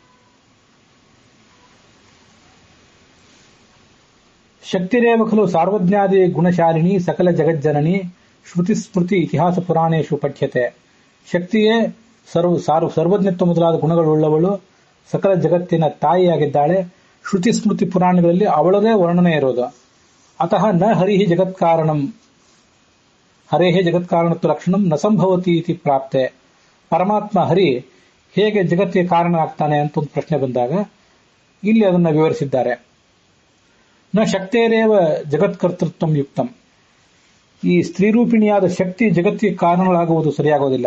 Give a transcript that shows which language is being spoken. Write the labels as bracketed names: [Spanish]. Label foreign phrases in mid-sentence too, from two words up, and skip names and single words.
[Sanskrit] ಶಕ್ತಿರೇವ ಖಲು ಸಾರ್ವಜ್ಞಾದಿ ಗುಣಶಾಲಿನಿ ಸಕಲ ಜಗಜ್ಜನನಿ ಶ್ರುತಿ ಸ್ಮೃತಿ ಇತಿಹಾಸ ಪುರಾಣೇಶು ಪಠ್ಯತೆ. [Kannada] ಶಕ್ತಿಯೇ ಸರ್ವಜ್ಞತ್ವ ಮೊದಲಾದ ಗುಣಗಳುಳ್ಳವಳು, ಸಕಲ ಜಗತ್ತಿನ ತಾಯಿಯಾಗಿದ್ದಾಳೆ. ಶ್ರುತಿ ಸ್ಮೃತಿ ಪುರಾಣಗಳಲ್ಲಿ ಅವಳದೇ ವರ್ಣನೆ ಇರೋದು. [Sanskrit] ಅತಃ ನ ಹರಿಹಿ ಜಗತ್ಕಾರಣಂ ಹರೇಹೇ ಜಗತ್ಕಾರಣತ್ವ ಲಕ್ಷಣಂ ನ ಸಂಭವತಿ ಇತಿ ಪ್ರಾಪ್ತೆ. [Kannada] ಪರಮಾತ್ಮ ಹರಿ ಹೇಗೆ ಜಗತ್ತಿಗೆ ಕಾರಣ ಆಗ್ತಾನೆ ಅಂತ ಒಂದು ಪ್ರಶ್ನೆ ಬಂದಾಗ ಇಲ್ಲಿ ಅದನ್ನು ವಿವರಿಸಿದ್ದಾರೆ. [Sanskrit] ನ ಶಕ್ತೇರೇವ ಜಗತ್ಕರ್ತೃತ್ವ ಯುಕ್ತಂ. [Kannada] ಈ ಸ್ತ್ರೀರೂಪಿಣಿಯಾದ ಶಕ್ತಿ ಜಗತ್ತಿಗೆ ಕಾರಣಗಳಾಗುವುದು ಸರಿಯಾಗೋದಿಲ್ಲ.